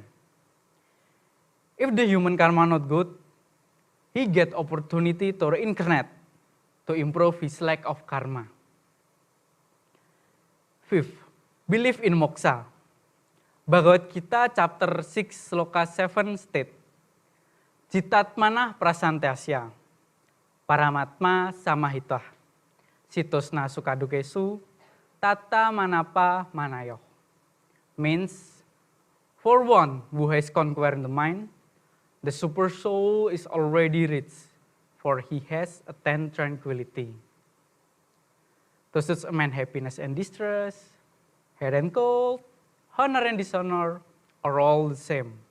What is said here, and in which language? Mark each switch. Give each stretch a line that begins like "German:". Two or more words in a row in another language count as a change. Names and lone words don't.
English: If the human karma not good, he get opportunity to reincarnate to improve his lack of karma. Fifth, belief in moksha. Bhagavad Gita chapter 6 sloka 7 state,
Sanskrit: Citatmanah prasantasya, paramatma samahitah, sitosna sukadukesu, tata manapa manayoh.
English: Means, for one who has conquered the mind, the super soul is already rich, for he has attained tranquility. To such a man, happiness and distress, head and cold, honor and dishonor are all the same.